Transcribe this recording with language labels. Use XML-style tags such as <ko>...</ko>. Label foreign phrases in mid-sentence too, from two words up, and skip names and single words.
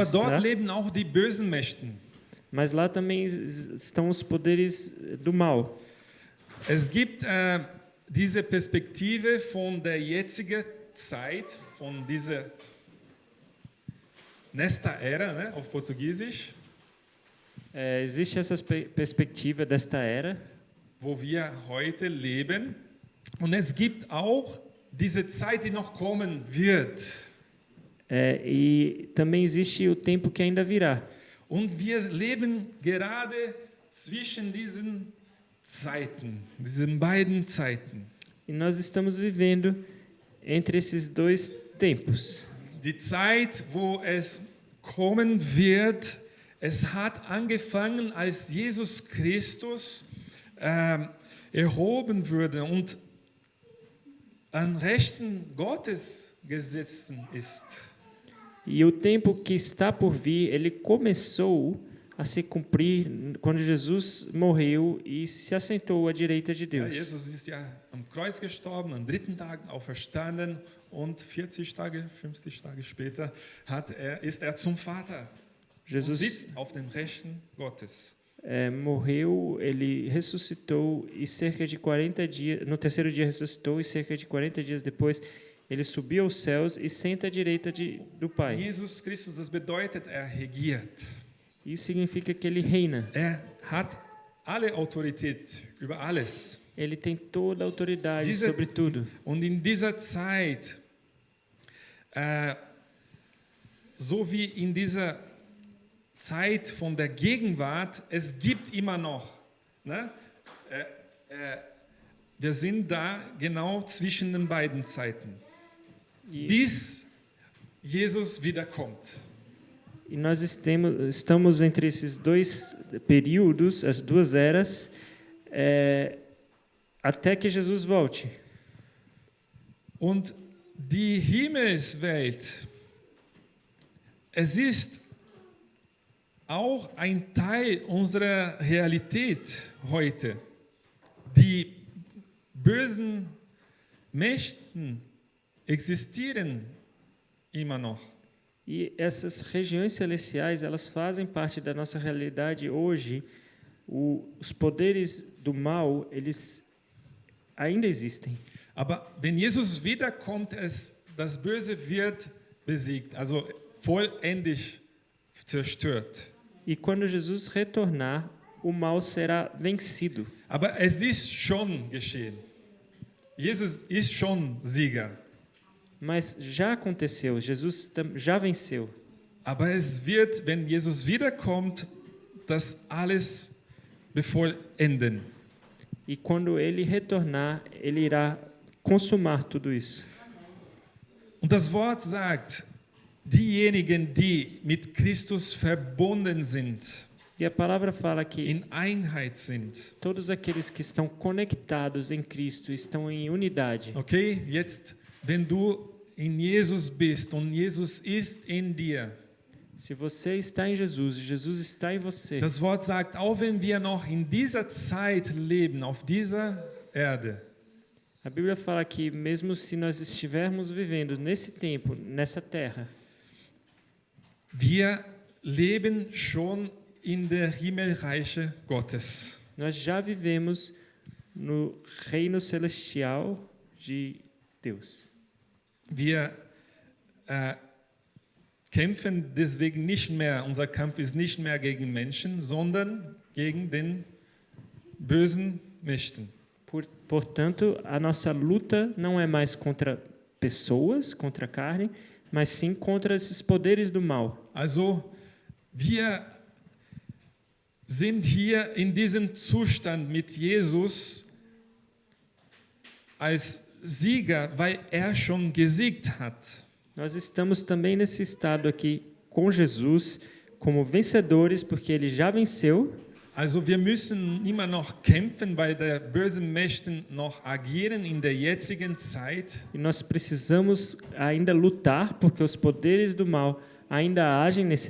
<de>aber dort</de> <pt>está,</pt> <de>leben auch die bösen Mächten.</de> <pt>mas lá também estão os poderes do mal.</pt> <de>Es gibt diese Perspektive von der jetzigen Zeit, von dieser</de> <pt>nesta era, né,</pt> <de>auf Portugiesisch,</de> <pt>Existe essa perspectiva desta era,</pt> <de>wo wir heute leben. Und es gibt auch diese Zeit, die noch kommen wird.</de> <pt>e também existe o tempo que ainda virá.</pt> <de>Und wir leben gerade zwischen diesen Zeiten, diesen beiden Zeiten.</de> <pt>E nós estamos vivendo entre esses dois tempos.</pt> <de>Die Zeit, wo es kommen wird, es hat angefangen, als Jesus Christus erhoben wurde und an Rechten Gottes gesessen ist.</de> <pt>E o tempo que está por vir, ele começou a se cumprir quando Jesus morreu e se assentou à direita de</pt> <de>Ja,</de> <pt>Deus.</pt> <de>Jesus ist ja am Kreuz gestorben, am dritten Tag auferstanden und 40 Tage, 50 Tage später ist er zum Vater und Jesus sitzt auf dem Rechten Gottes.</de> <pt>morreu, ele ressuscitou e cerca de 40 dias, no terceiro dia ressuscitou e cerca de 40 dias depois ele subiu aos céus e senta à direita do Pai.</pt> <de>Jesus Christus, das bedeutet, er regiert.</de> <pt>Isso significa que ele reina.</pt> <de>Er hat alle Autorität über alles.</de> <pt>Ele tem toda a autoridade</pt> <de>Diese-</de> <pt>sobre tudo.</pt> <de>Und in dieser Zeit, so wie in dieser Zeit von der Gegenwart, es gibt immer noch, ne? Wir sind da genau zwischen den beiden Zeiten,</de> <pt>E,</pt> <de>bis Jesus wiederkommt.</de> <pt>e nós estamos entre esses dois períodos, as duas eras, até que Jesus volte.</pt> <de>Und die Himmelswelt, es ist auch ein Teil unserer Realität heute. Die bösen Mächten existieren immer noch.</de> <pt>E essas regiões celestiais, elas fazem parte da nossa realidade hoje. Os poderes do mal, eles ainda existem.</pt> <de>Aber wenn Jesus wiederkommt, das Böse wird besiegt, also vollendig zerstört.</de> <pt>E quando Jesus retornar, o mal será vencido.</pt> <de>Aber es ist schon geschehen. Jesus ist schon Sieger.</de> <pt>Mas já aconteceu, Jesus já venceu.</pt> <de>Aber es wird, wenn Jesus wiederkommt, das alles bevollenden.</de> <pt>E quando ele retornar, ele irá consumar tudo isso.</pt> <de>Und das Wort sagt, diejenigen, die mit Christus verbunden sind,</de> <pt>E a palavra fala que</pt> <de>in Einheit sind.</de> <pt>todos aqueles que estão conectados em Cristo estão em unidade.</pt> <de>Okay, jetzt, wenn du in Jesus bist und Jesus ist in dir,</de> <pt>Se você está em Jesus e Jesus está em você,</pt> <de>das Wort sagt, auch wenn wir noch in dieser Zeit leben, auf dieser Erde,</de> <pt>A Bíblia fala que mesmo se nós estivermos vivendo nesse tempo, nessa terra,</pt> <de>wir leben schon in der Himmelreiche Gottes.</de> <pt>nós já vivemos no reino celestial de Deus.</pt> <de>Wir kämpfen deswegen nicht mehr, unser Kampf ist nicht mehr gegen Menschen, sondern gegen den bösen Mächten.</de> <pt>Portanto, a nossa luta não é mais contra pessoas, contra a carne, mas sim contra esses poderes do mal.</pt> <de>Also wir sind hier in diesem Zustand mit Jesus als Sieger, weil er schon gesiegt hat.</de> <pt>Nós estamos também nesse estado aqui com Jesus como vencedores, porque ele já venceu.</pt> <de>Also wir müssen immer noch kämpfen, weil die bösen Mächte noch agieren in der jetzigen Zeit.</de> <pt>E nós precisamos ainda lutar, porque os poderes do mal ainda agem nesse</pt>